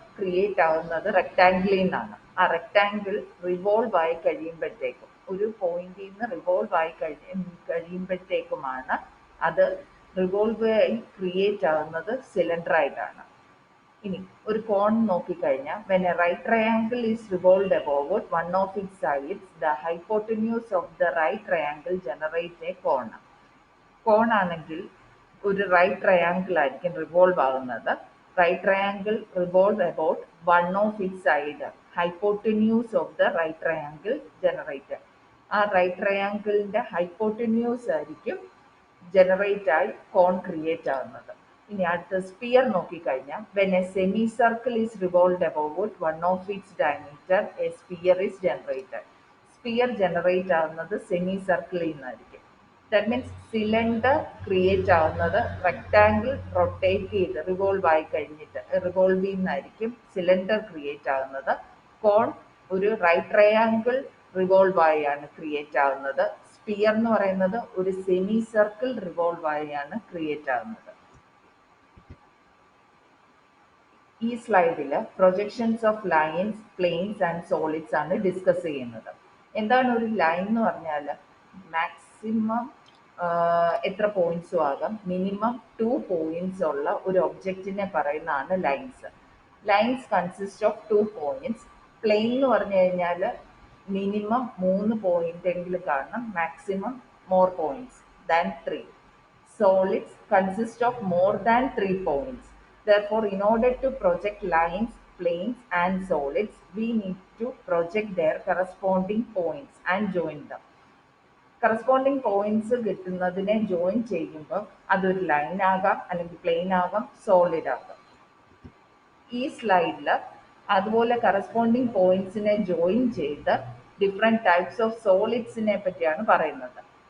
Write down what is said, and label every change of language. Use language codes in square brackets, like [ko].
[ml] Create ആവുന്നത് റെക്ടാങ്കിളിൽ നിന്നാണ്. ആ റെക്ടാങ്കിൾ റിവോൾവ് ആയി കഴിയുമ്പോഴത്തേക്കും, ഒരു പോയിന്റിൽ നിന്ന് റിവോൾവ് ആയി കഴിയുമ്പോഴത്തേക്കുമാണ് അത് റിവോൾവ് ആയി ക്രിയേറ്റ് ആവുന്നത് സിലിണ്ടർ ആയിട്ടാണ്. ഇനി ഒരു കോൺ നോക്കിക്കഴിഞ്ഞാൽ, [en] when a right triangle is revolved above one of its sides, the hypotenuse of the right triangle generates a cone. [ml] കോൺ ആണെങ്കിൽ ഒരു റൈറ്റ് ട്രയാങ്കിൾ ആയിരിക്കും റിവോൾവ് ആകുന്നത്. [en] Right triangle revolve about one of it side, hypotenuse of the right triangle generator. [ml] ആ right ട്രയാങ്കിളിന്റെ hypotenuse ആയിരിക്കും generate ആയി കോൺ create ആകുന്നത്. ഇനി അടുത്ത സ്പിയർ നോക്കിക്കഴിഞ്ഞാൽ, [en] when a semicircle is revolved above one of its diameter, a sphere is generated. [ml] Sphere generate ആകുന്നത് semi സർക്കിളിൽ നിന്നായിരിക്കും. [en] that means [ml] സിലിണ്ടർ ക്രിയേറ്റ് ആവുന്നത് റെക്ടാങ്കിൾ റൊട്ടേറ്റ് ചെയ്ത് റിവോൾവ് ആയി കഴിഞ്ഞിട്ട്, റിവോൾവിൽ നിന്നായിരിക്കും സിലിണ്ടർ ക്രിയേറ്റ് ആവുന്നത്. കോൺ ഒരു റൈറ്റ് ട്രയാങ്കിൾ റിവോൾവ് ആയാണ് ക്രിയേറ്റ് ആവുന്നത്. സ്പിയർ എന്ന് പറയുന്നത് ഒരു സെമി സർക്കിൾ റിവോൾവ് ആയാണ് ക്രിയേറ്റ് ആവുന്നത്. ഈ സ്ലൈഡിൽ projections of lines, planes and solids ആണ് ഡിസ്കസ് ചെയ്യുന്നത്. എന്താണ് ഒരു ലൈൻ എന്ന് പറഞ്ഞാൽ, മാക്സിമം എത്ര പോയിന്റ്സും ആകാം, മിനിമം 2 പോയിന്റ്സ് ഉള്ള ഒരു ഒബ്ജക്റ്റിനെ പറയുന്നതാണ് lines. [en] Lines consist of 2 points. [ml] Plain എന്ന് പറഞ്ഞു കഴിഞ്ഞാൽ മിനിമം 3 പോയിന്റ് എങ്കിലും കാണണം, maximum more points than 3. [en] Solids consist of more than 3 points. Therefore, in order to project lines, planes and solids, we need to project their corresponding points and join them. [ml] Corresponding points കിട്ടുന്നതിനെ join ചെയ്യുമ്പോൾ അതൊരു line ആകാം, അല്ലെങ്കിൽ plain ആകാം, solid ആകാം. ഈ സ്ലൈഡിൽ അതുപോലെ corresponding പോയിന്റ്സിനെ join ചെയ്ത് ഡിഫറെൻറ്റ് ടൈപ്സ് ഓഫ് സോളിഡ്സിനെ പറ്റിയാണ് പറയുന്നത്.